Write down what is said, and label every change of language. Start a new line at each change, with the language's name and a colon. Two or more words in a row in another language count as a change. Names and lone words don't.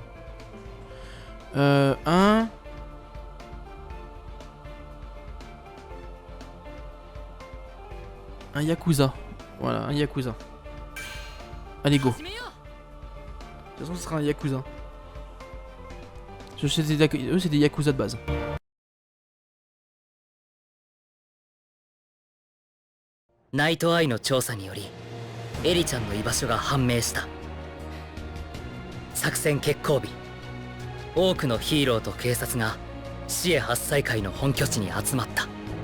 French: Un Yakuza. Voilà, un Yakuza. Allez, go. De toute façon, ce sera un Yakuza. Eux, c'est des Yakuza de base.
Japanese: ナイトアイの調査によりエリちゃんの居場所が判明した。作戦決行日、多くのヒーローと警察がシエ8歳会の本拠地に集まった。